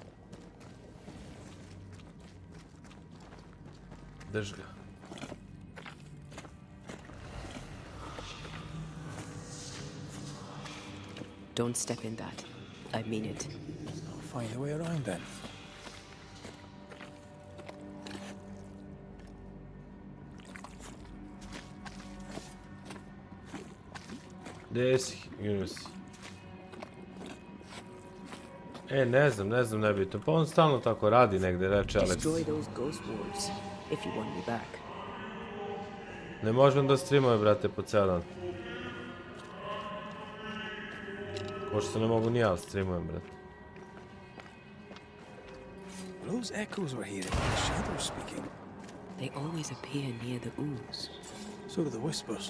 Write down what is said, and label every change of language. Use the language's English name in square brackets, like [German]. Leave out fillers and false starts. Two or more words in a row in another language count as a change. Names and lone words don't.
[Serbian] Drž ga. [English] Don't step in that. I mean it. find a way around then. [Serbian] Gdje si, Yunus? Ne znam, nebitno. Pa on stalno tako radi negde, reče Alex. [English] Destroy those ghost wards if you want me back. [Serbian] Ne možem da streamuje, brate, po ceo dan. Pošto ne mogu ni ja streamujem, brate. [English] Those echoes we're hearing, the shadows speaking. They always appear near the ooze. So do the whispers.